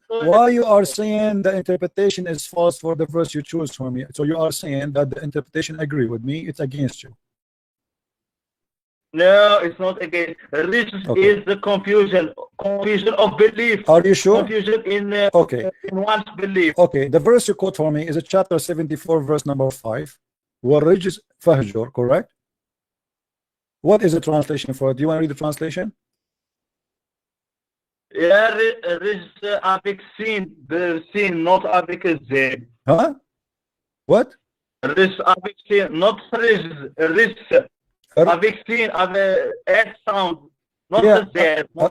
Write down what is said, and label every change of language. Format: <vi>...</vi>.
<en>Why you are saying the interpretation is false for the verse you choose for me? So you are saying that the interpretation agree with me, it's against you. No, it's not against. This is the confusion of belief. Are you sure? Confusion in one's belief. Okay, the verse you quote for me is a chapter 74, verse number 5.</en> <ar>وَالرِّجْسَ فَهْجُرْ,</ar> <en>correct? What is the translation for it? Do you want to read the translation? Yeah, Rijs</en> <fr>avec</fr> <en>sin, the sin, not avec z. Huh? What? Rijs</en> <fr>avec</fr> <en>sin, not Rijs.</en> <fr>Avec</fr> <en>sin,</en> <fr>avec</fr> <en>S sound, not the Z.</en>